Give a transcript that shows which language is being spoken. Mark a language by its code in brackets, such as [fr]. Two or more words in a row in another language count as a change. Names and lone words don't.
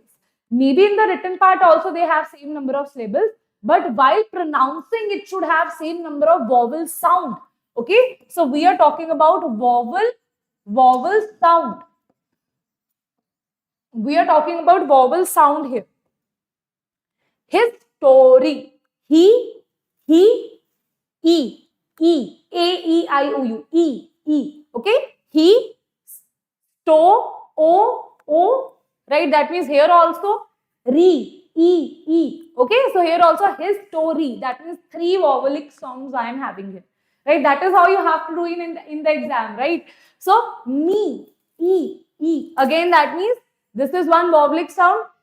[en] Maybe in the written part also they have same number of syllables, but while pronouncing it should have same number of vowel sound. Okay, so we are talking about vowel sound. We are talking about vowel sound here. His story. He, E, E, A, E, I, O, U, E. Okay, he, O, right? That means here also E. Okay, so here also his story. That means 3 vowelic sounds I am having here. Right? That is how you have to do in the exam, right? So me, E. Again, that means this is one vowelic sound.